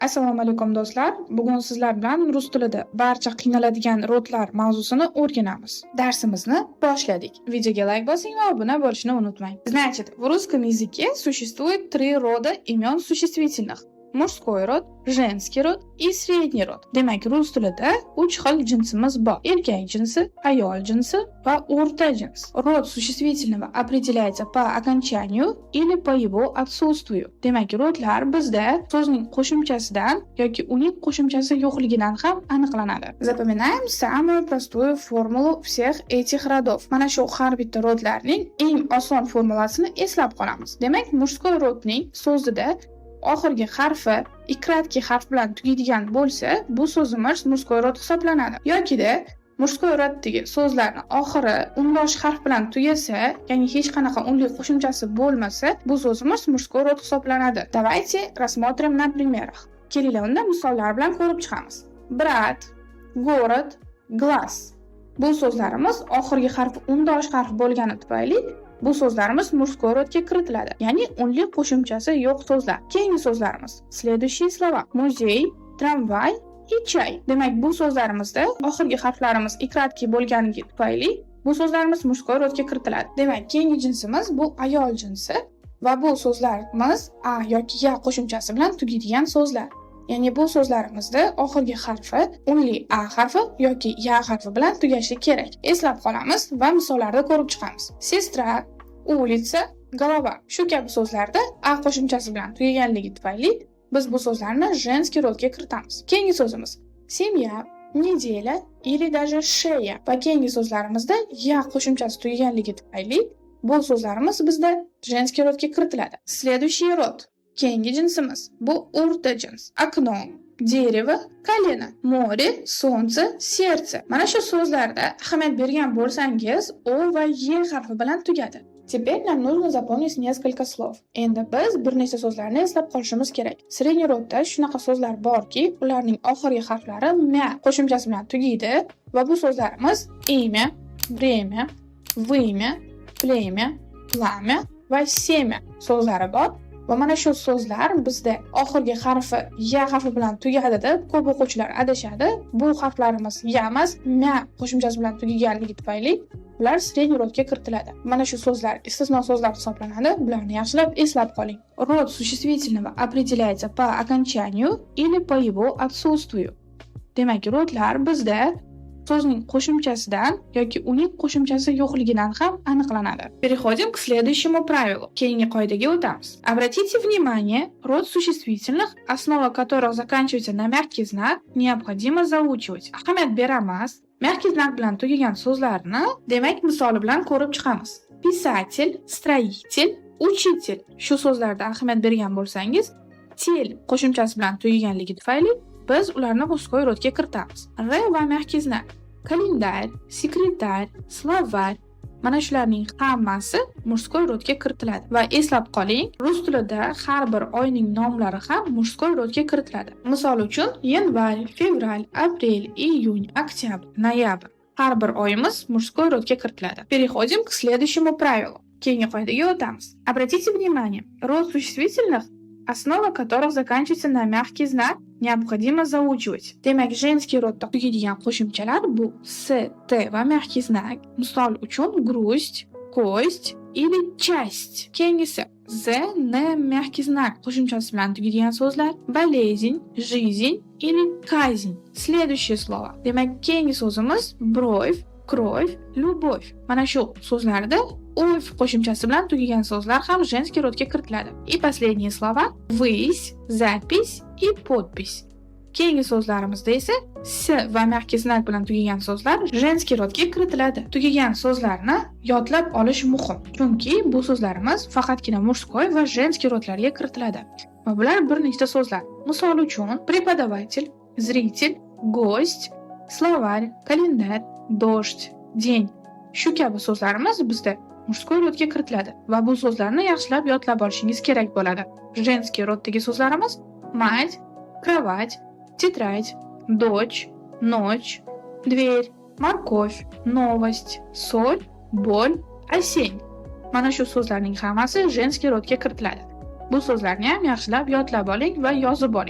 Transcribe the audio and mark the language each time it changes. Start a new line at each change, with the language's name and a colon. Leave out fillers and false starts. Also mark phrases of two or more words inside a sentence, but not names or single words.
Uzbek: Assalomu alaykum do'stlar. Bugun sizlar bilan rus tilida barcha qiynaladigan rodlar mavzusini o'rganamiz. Darsimizni boshladik. Videoga like bosing va obuna bo'lishni unutmang.
Russian: Значит, в русском языке существует три рода имен существительных: мужской род, женский род и средний род.
Uzbek: Demak, rus tilida 3 xil jinsimiz bor: erkak jinsi, ayol jinsi va o'rta jins.
Russian: Род существительного определяется по окончанию или по его отсутствию.
Uzbek: Demak, rodlar bizda so'zning qo'shimchasidan yoki uning qo'shimchasi yo'qligidan ham aniqlanadi.
Russian: Запоминаем самую простую формулу всех этих родов.
Uzbek: Mana shu har bitta rodlarning eng oson formulasini eslab qolamiz. Demak, mужской rodning so'zida oxirgi harfi ikratki harf bilan tugaydigan bo'lsa, bu so'zimiz
Russian: mужской rod
Uzbek: hisoblanadi. Yokida mужской roddagi so'zlarning oxiri undosh harf bilan tugasa, ya'ni hech qanaqa unli qo'shimchasi bo'lmasa, bu so'zimiz
Russian: mужской rod
Uzbek: hisoblanadi.
Russian: Давайте рассмотрим на примерах.
Uzbek: Kelinglar unda misollar bilan ko'rib chiqamiz.
Russian: Brat, город, глаз.
Uzbek: Bu so'zlarimiz oxirgi harfi undosh harf bo'lgani tufayli bu so'zlarimiz mужской rodga kiritiladi. Ya'ni unli qo'shimchasi yo'q so'zlar. Keyingi so'zlarimiz:
Russian: следующие слова: muzey, tramvay и чай.
Uzbek: Demak, bu so'zlarimizda oxirgi harflarimiz ikratki bo'lganligi tufayli bu so'zlarimiz mужской rodga kiritiladi. Demak, keyingi jinsimiz bu ayol jinsi va bu so'zlarimiz a yoki ya qo'shimchasi bilan tugaydigan so'zlar. Ya'ni bu so'zlarimizda oxirgi harfi unli a harfi yoki ya harfi bilan tugashi kerak. Eslab qolamiz va misollarda ko'rib chiqamiz.
Russian: Sestra, улица, голова.
Uzbek: Shu kabi so'zlarda a qo'shimchasi bilan tugaganligi tufayli biz bu so'zlarni женский rodga kiritamiz. Keyingi so'zimiz
Russian: семья, неделя или даже шея.
Uzbek: Va keyingi so'zlarimizda ya qo'shimchasi tugaganligi tufayli bu so'zlarimiz bizda женский rodga kiritiladi.
Russian: Следующий род.
Uzbek: Keyingi jinsimiz bu o'rta jins.
Russian: Окно, дерево, колено, море, солнце, сердце.
Uzbek: Mana shu so'zlarda ahamiyat bergan bo'lsangiz, o va e harfi bilan tugadi.
Russian: Теперь нам нужно запомнить несколько слов.
Uzbek: Endi biz bir nechta so'zlarni eslab qolishimiz kerak. Sredniy rodda shunaqa so'zlar borki, ularning oxirgi harflari mya qo'shimchasi bilan tugaydi va bu so'zlarimiz
Russian: имя, время, вымя, племя, пламя
Uzbek: va семя so'zlari bor. Va mana shu so'zlar bizda oxirgi harfi ya harfi bilan tugadi deb ko'p o'quvchilar adashadi. Bu harflarimiz ya emas, mya qo'shimchasi bilan tugaganligi tufayli ular sredniy rodga kiritiladi. Mana shu so'zlar istisno so'zlar hisoblanadi. Bularni yaxshilab eslab qoling.
Russian: Род существительного определяется по окончанию или по его отсутствию.
Uzbek: Demak, rodlar bizda so'zning qo'shimchasidan yoki uning qo'shimchasi yo'qligidan ham aniqlanadi.
Russian: Переходим к следующему правилу.
Uzbek: Keyingi qoidaga o'tamiz.
Russian: Обратите внимание, род существительных, основа которых заканчивается на мягкий знак, необходимо заучивать.
Uzbek: Ahamiyat beramiz.
Russian: Mягкий знак
Uzbek: bilan tugagan so'zlarni, demak, misoli bilan ko'rib chiqamiz.
Russian: Писатель, строитель, учитель.
Uzbek: Shu so'zlarda ahamiyat bergan bo'lsangiz, tel qo'shimchasi bilan tugaganligi tufayli biz ularni mужской rodga kiritamiz.
Russian: R va mягкий знак. Kalendarь, sekretar, словарь.
Uzbek: Mana shularning hammasi mужской rodga kiritiladi. Va eslab qoling, rus tilida har bir oyning nomlari ham mужской rodga kiritiladi. Misol uchun, yanvar, fevral, aprel, iyun, oktyabr, noyabr. Har bir oyimiz mужской rodga kiritiladi. Переходим к следующему правилу. Keyingi qoidaga o'tamiz. Обратите внимание, род существительных, основа которых заканчивается на мягкий знак, необходимо заучивать. Demak, женский rodda tugaydigan qo'shimchalar bu s, t va
Russian: mягкий знак.
Uzbek: Misol uchun,
Russian: грусть, кость или часть.
Uzbek: Keyingisi z, n,
Russian: мягкий знак
Uzbek: qo'shimchasi bilan tugaydigan so'zlar:
Russian: болезнь, жизнь или казнь. Следующее слово.
Uzbek: Demak, keyingi so'zimiz
Russian: бровь, кровь, любовь.
Uzbek: Mana shu so'zlarda o'f qo'shimchasi bilan tugagan so'zlar ham женский rodga kiritiladi.
Russian: И последние слова: высь, запись и подпись.
Uzbek: Keyingi so'zlarimizda esa s va
Russian: mягкий знак
Uzbek: bilan tugagan so'zlar женский rodga kiritiladi. Tugagan so'zlarni yodlab olish muhim, chunki bu so'zlarimiz faqatgina mужской va женский rodlarga kiritiladi. Va bular bir nechta so'zlar. Misol uchun,
Russian: преподаватель, зритель, гость, словарь, календарь, дождь, день.
Uzbek: Shu kabi so'zlarimiz bizda mужской rodga kiritiladi va bu so'zlarni yaxshilab yodlab olishingiz kerak bo'ladi.
Russian: Женский roddagi so'zlarimiz мать, кровать, тетрадь, дочь, ночь, дверь, морковь, новость, соль, боль, осень.
Uzbek: Mana shu so'zlarning hammasi женский rodga kiritiladi. Bu so'zlarni ham yaxshilab yodlab oling va yozib oling.